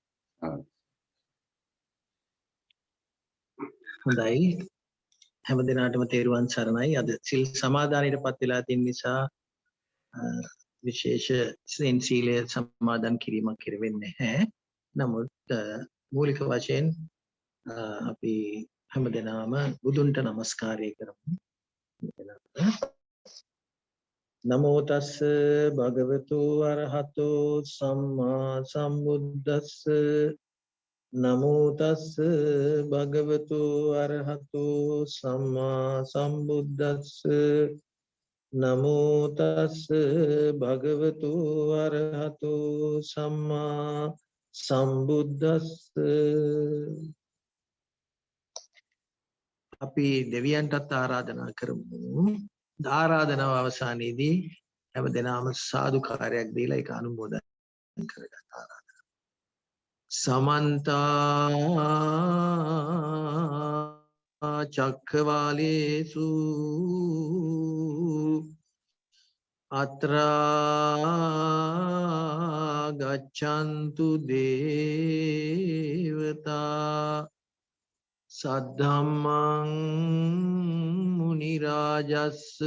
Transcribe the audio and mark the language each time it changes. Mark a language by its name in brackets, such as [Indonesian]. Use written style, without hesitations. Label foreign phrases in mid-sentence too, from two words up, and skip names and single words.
[Sinhala] හොඳයි හැම දිනාටම තෙරුවන් සරණයි. අද සිල් සමාදානයටපත් වෙලා තියෙන නිසා විශේෂ සීලය සමාදන් කිරීමක් කෙරෙන්නේ නැහැ. නමුත් මූලික වශයෙන් අපි හැමදෙනාම බුදුන්ට නමස්කාරය කරමු. [Pali] නමෝ තස්ස භගවතු අරහතෝ සම්මා සම්බුද්දස්ස නමෝ තස්ස භගවතු අරහතෝ සම්මා සම්බුද්දස්ස නමෝ තස්ස භගවතු අරහතෝ සම්මා සම්බුද්දස්ස. [Sinhala] අපි දෙවියන්ටත් ආරාධනා කරමු. ආරාධනාව අවසානයේදී හැමදෙනාම සාදුකාරයක් දීලා ඒක අනුමෝදන් කරගන්න ආරාධනා. [Pali] සමන්ත චක්ඛවාලේසු අත්‍රා ගච්ඡන්තු දේවතා සද්ධම්මං මුනි රාජස්ස